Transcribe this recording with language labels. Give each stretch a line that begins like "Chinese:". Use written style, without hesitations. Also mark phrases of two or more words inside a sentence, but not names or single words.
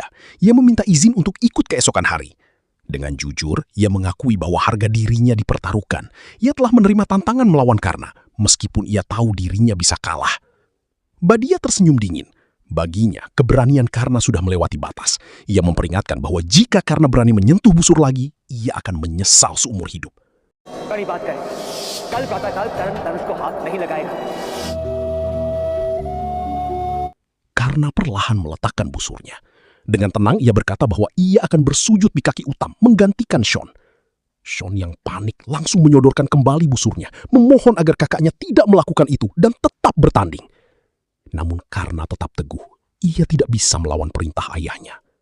Indonesian: Ia meminta izin untuk ikut keesokan hari. Dengan jujur, ia mengakui bahwa harga dirinya dipertaruhkan. Ia telah menerima tantangan melawan Karna, meskipun ia tahu dirinya bisa kalah. Badia tersenyum dingin. Baginya, keberanian Karna sudah melewati batas. Ia memperingatkan bahwa jika Karna berani menyentuh busur lagi, ia akan menyesal seumur hidup.
Hindi: बड़ी बात करें कल प्रातःकाल करण धनुष को हाथ नहीं लगाएगा
Indonesian: Karna perlahan meletakkan busurnya. Dengan tenang, ia berkata bahwa ia akan bersujud di kaki Uttam, menggantikan Sean. Sean yang panik langsung menyodorkan kembali busurnya, memohon agar kakaknya tidak melakukan itu dan tetap bertanding. Namun Karna tetap teguh, ia tidak bisa melawan perintah ayahnya.